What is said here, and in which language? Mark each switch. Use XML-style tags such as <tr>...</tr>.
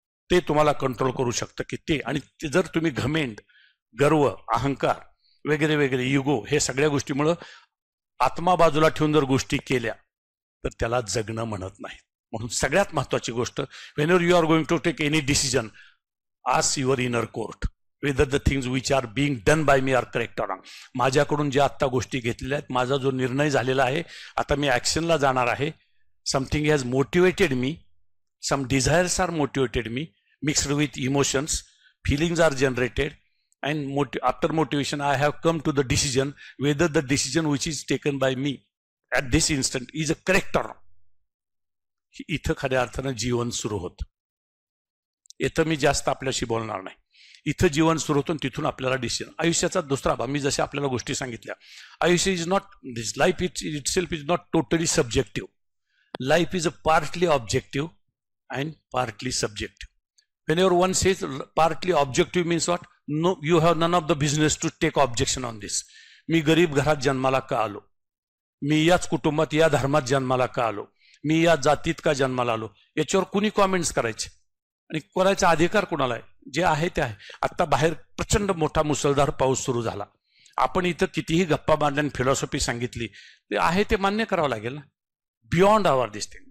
<mr>ते तुम्हाला कंट्रोल करू शकतं की ते. आणि जर तुम्ही घमेंड, गर्व, अहंकार वगैरे वगैरे, युगो, हे सगळ्या गोष्टीमुळं आत्मा बाजूला ठेवून जर गोष्टी केल्या तर त्याला जगणं म्हणत नाही. म्हणून सगळ्यात महत्वाची गोष्ट,</mr> <en>Whenever you are going to take any decision, ask your inner court whether the things which are being done by me are correct or wrong.</en> <mr>माझ्याकडून ज्या आत्ता गोष्टी घेतलेल्या आहेत, माझा जो निर्णय झालेला आहे, आता मी ऍक्शनला जाणार आहे.</mr> <en>Something has motivated me, some desires are motivated me, mixed with emotions, feelings are generated, and after motivation I have come to the decision whether the decision which is taken by me at this instant is a correct or wrong.</en> <mr>इथं खऱ्या अर्थानं जीवन सुरू होतं. इथं मी जास्त आपल्याशी बोलणार नाही. इथं जीवन सुरू होतं, तिथून आपल्याला डिसिजन. आयुष्याचा दुसरा भाग, मी जसे आपल्याला गोष्टी सांगितल्या, आयुष्य</mr> <en>Is not, this life itself is not totally subjective. Life is a partly objective and partly subjective. whenever one says partly objective means what? No, you have none of the business to take objection on this.</en> <mr>मी गरीब घरात जन्माला का आलो, मी याच कुटुंबात या धर्मात जन्माला का आलो, मी या जातीत का जन्माला आलो, याच्यावर कुणी कॉमेंट्स करायचे आणि करायचा अधिकार कोणाला आहे? जे आहे ते आहे. आता बाहेर प्रचंड मोठा मुसळधार पाऊस सुरू झाला. आपण इथं कितीही गप्पा मारल्या, फिलॉसॉफी सांगितली, ते आहे ते मान्य करावं लागेल ना,</mr> <en>Beyond our this thing.</en>